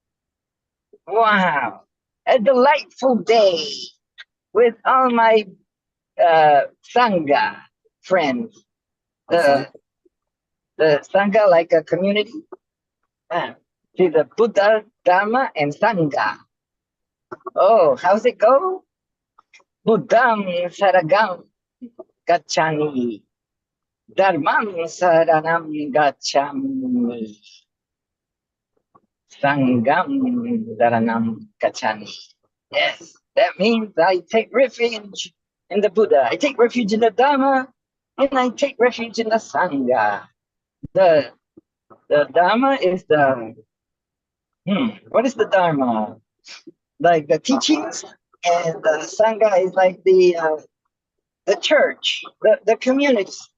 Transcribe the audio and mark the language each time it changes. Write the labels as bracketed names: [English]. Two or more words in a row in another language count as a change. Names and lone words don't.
[English] Wow, a delightful day with all my sangha friends. The sangha, like a community. See, the Buddha, Dharma, and Sangha. Oh, how's it go? [Pali] Buddham saragam gacchami. Dharmam saranam gacchami. Sangam saranam gacchami. [English] Yes, that means I take refuge in the Buddha. I take refuge in the Dharma, and I take refuge in the Sangha. The Dharma is what is the Dharma? Like the teachings, and the Sangha is like the church, the community.